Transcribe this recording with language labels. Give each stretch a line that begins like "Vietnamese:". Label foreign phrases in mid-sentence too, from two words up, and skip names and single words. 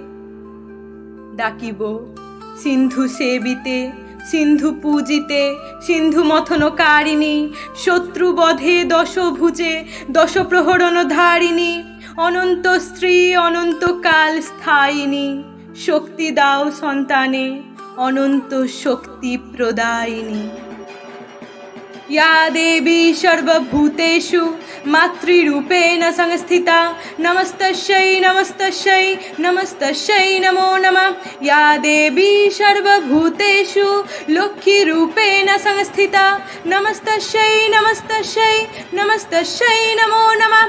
Bangla: ডাকিব সিন্ধু সেবিতে, সিন্ধু পূজিতে, সিন্ধু মথনকারিণী, শত্রুবধে দশভুজে, দশপ্রহরণ ধারিণী, অনন্ত স্ত্রী অনন্তকাল স্থায়িনী, শক্তি দাও সন্তানে, অনন্ত শক্তি প্রদায়িনী।
Sanskrit: या देवी सर्वभूतेषु मातृरूपेण संस्थिता, नमस्तस्यै नमस्तस्यै नमस्तस्यै नमो नमः। या देवी सर्वभूतेषु लक्ष्मीरूपेण संस्थिता, नमस्तस्यै नमस्तस्यै नमस्तस्यै नमो नमः।